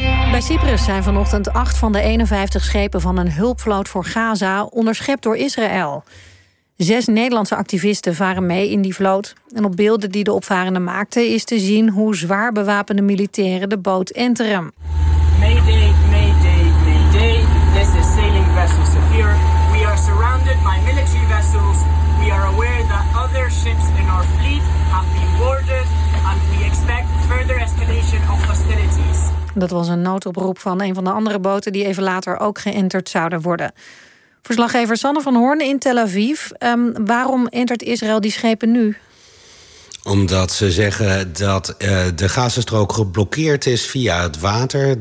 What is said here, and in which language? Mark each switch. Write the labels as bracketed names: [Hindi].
[Dutch] Bij Cyprus zijn vanochtend 8 van de 51 schepen van een hulpvloot voor Gaza onderschept door Israël. 6 Nederlandse activisten varen mee in die vloot. En op beelden die de opvarenden maakten is te zien hoe zwaar bewapende militairen de boot enteren. [English] Mayday, mayday, mayday. This is sailing vessel Sapphire. We are surrounded by military vessels. We are aware that other ships in our fleet have been boarded. And we expect further escalation of hostilities. [Dutch] Dat was een noodoproep van een van de andere boten die even later ook geënterd zouden worden. Verslaggever Sanne van Hoorn in Tel Aviv. Waarom entert Israël die schepen nu? Omdat ze zeggen dat de Gazastrook geblokkeerd is via het water.